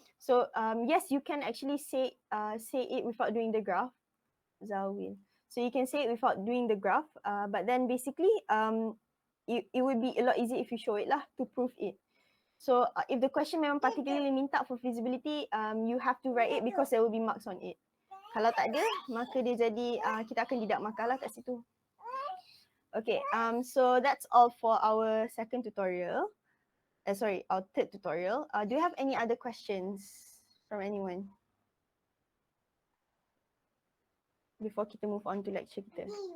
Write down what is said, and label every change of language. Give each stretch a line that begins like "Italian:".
English: So yes, you can actually say it without doing the graph. Zawil. So you can say it without doing the graph, but then basically it would be a lot easier if you show it lah to prove it. So if the question
Malay: memang
English: particularly
Malay: minta
English: for feasibility, you have to write it because there will be marks on it.
Malay: Kalau tak ada, maka dia jadi kita akan deduct markah lah kat situ.
English: Okay, so that's all for our second tutorial. Our third tutorial. Do you have any other questions from anyone before
Malay: kita
English: move on to lecture kita?